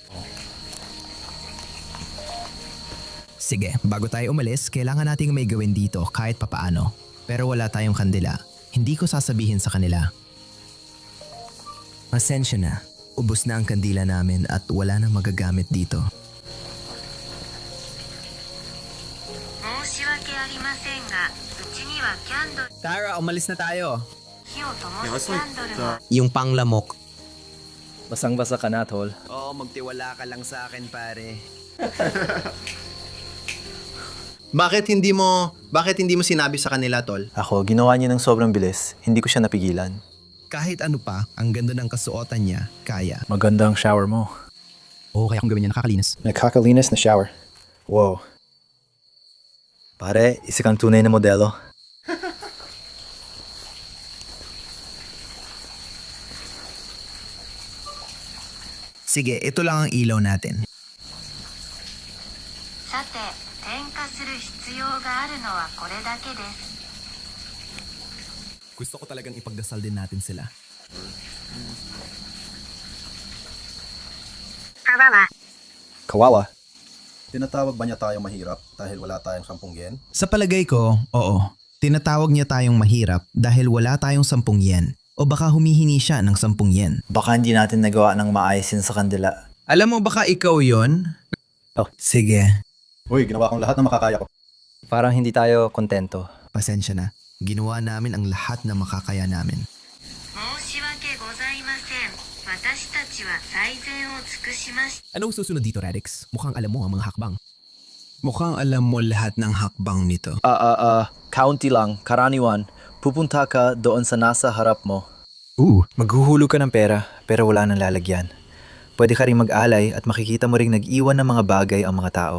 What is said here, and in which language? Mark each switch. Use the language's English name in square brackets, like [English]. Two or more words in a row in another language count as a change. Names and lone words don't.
[Filipino] Sige, bago tayo umalis, kailangan nating may gawin dito kahit papaano. Pero wala tayong kandila. Hindi ko sasabihin sa kanila. Pasensya na. Ubos na ang kandila namin at wala nang magagamit dito. [Japanese] 申し訳ありませんが、うちにはキャンドル、 [Filipino] Tara, umalis na tayo. [Japanese] 火を灯すキャンドルも [Filipino] Yung panglamok. Basang-basa ka na, tol. Oo, magtiwala ka lang sa akin, pare. Bakit hindi mo sinabi sa kanila, tol? Ako, ginawa niya ng sobrang bilis. Hindi ko siya napigilan. Kahit ano pa, ang ganda ng kasuotan niya, kaya. Maganda ang shower mo. Oo, kaya kung gawin niya nakakalinis. Nakakalinis na shower. Wow. Pare, isa kang tunay na modelo. Sige, ito lang ang ilaw natin. [Japanese] さて、点火する必要があるのはこれだけです。 [Filipino] Gusto ko talagang ipagdasal din natin sila. Kawawa. Tinatawag ba niya tayong mahirap dahil wala tayong 10 yen? Sa palagay ko, oo. Tinatawag niya tayong mahirap dahil wala tayong 10 yen. O baka humihingi siya ng 10 yen. Baka hindi natin nagawa ng maayos sa kandila. Alam mo baka ikaw yon? Oh. Sige, Uy, ginawa kong lahat ng makakaya ko. Parang hindi tayo kontento. pasensya na. Ginawa namin ang lahat na makakaya namin. [Japanese] 申し訳ございません。私たちは最善を尽くしました。 [Filipino] Anong susunod dito, Radix? Mukhang alam mo ang mga hakbang. Mukhang alam mo lahat ng hakbang nito. County lang, karaniwan. Pupunta ka doon sa nasa harap mo. Maghuhulog ka ng pera, pero wala nang lalagyan. Pwede ka rin mag-alay at makikita mo ring nag-iwan ng mga bagay ang mga tao.